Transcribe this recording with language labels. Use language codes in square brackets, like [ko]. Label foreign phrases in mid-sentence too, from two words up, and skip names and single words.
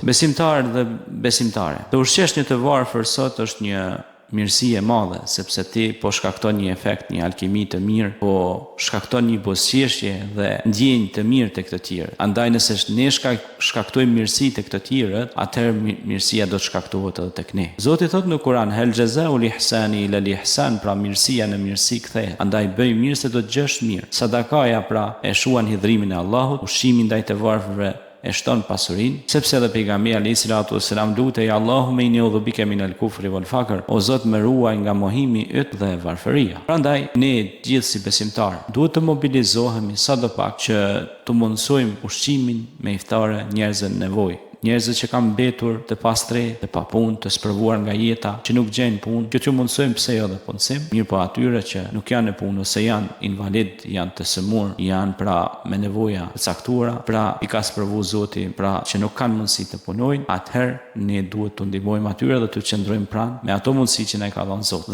[sq] Besimtar dhe besimtare, të ushqesh një të varfër sot është një mirësi e madhe, sepse ti po shkakton një efekt, një alkimi të mirë, po shkakton një buzëqeshje dhe ndjenjë të mirë tek të tjerë. Andaj nëse ne shkaktojmë mirësi tek të tjerët, atëherë mirësia do të shkaktohet edhe tek ne. Zoti thot në Kur'an: [ar] "هل جزاء الإحسان إلا الإحسان", [sq] pra mirësia në mirësi kthehet. Andaj bëj mirë se do të gjesh mirë. Sadakaja pra e shuan hidhrimin e Allahut, ushqimi ndaj të varfërve e shton pasurinë, sepse edhe pejgamberi [ar] عليه الصلاة والسلام [sq] lutej: [ar] "اللهم إني أعوذ بك من الكفر والفقر", [sq] o Zot më ruaj nga mohimi yt dhe varfëria. Prandaj ne gjithë si besimtarë duhet të mobilizohemi sadopak që të mundsojmë ushqimin me iftare njerëzve në nevojë. Njerëzit që kanë mbetur të pastre, të papunë, të sprovuar nga jeta, që nuk gjejnë punë, që t'ju mundsojmë pse jo dhe punësim, mirë po atyre që nuk janë në punë ose janë invalid, janë të sëmur, janë pra me nevoja të caktuara, pra i ka sprovu Zoti, pra që nuk kanë mundësi të punojnë, atëherë ne duhet të ndihmojmë atyre dhe të qëndrojmë pranë me ato mundësi që na ka dhënë Zoti.